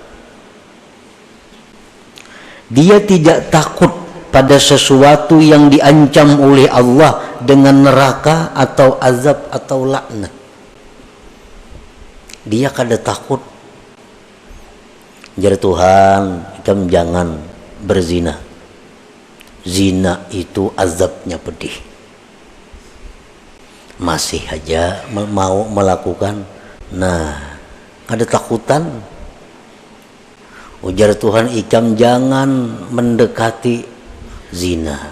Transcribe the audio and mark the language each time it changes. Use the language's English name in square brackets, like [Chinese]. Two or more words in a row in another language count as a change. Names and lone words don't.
[Indonesian] Dia tidak takut pada sesuatu yang diancam oleh Allah dengan neraka atau azab atau laknat. [Banjar] Dia kada takut. [Indonesian] Jadi Tuhan, kita jangan berzina. Zina itu azabnya pedih. masih aja mau melakukan. Nah, ada takutan. [Banjar] Ujar Tuhan ikam jangan mendekati zina.